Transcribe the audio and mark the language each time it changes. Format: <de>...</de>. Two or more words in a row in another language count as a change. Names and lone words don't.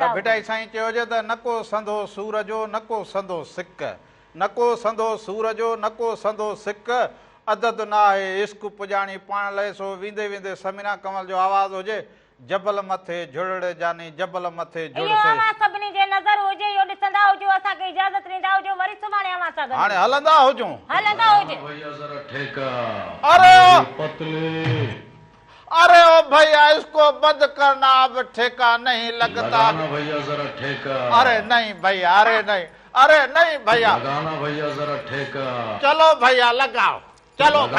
<sd>पर भिटाई साईं चयो हुजे त न को संदो सूर जो न को संदो सिक, न को संदो सूर जो न को संदो सिक, अदद न आहे इश्क पुॼाणी पाण लाइ। सो वेंदे वेंदे समीना कंवल जो आवाज़ हुजे, जबल मथे जुड़ जानी जबल मथे जुड़ इहो अवां सभिनी जे नज़र हुजे, इहो ॾिसंदा हुजो, असांखे इजाज़त ॾींदा हुजो, वरी सुभाणे अवां सां गॾु हाणे हलंदा हुजूं। हलंदा हुजे।</sd> <hi>भैया जरा ठेका अरे पतले, अरे ओ भैया इसको बंद करना, अब ठेका नहीं लगता। लगाना भैया जरा ठेका। अरे नहीं भैया, अरे नहीं, अरे नहीं भैया, लगाना भैया जरा ठेका। चलो भैया लगाओ, चलो भाई,</hi>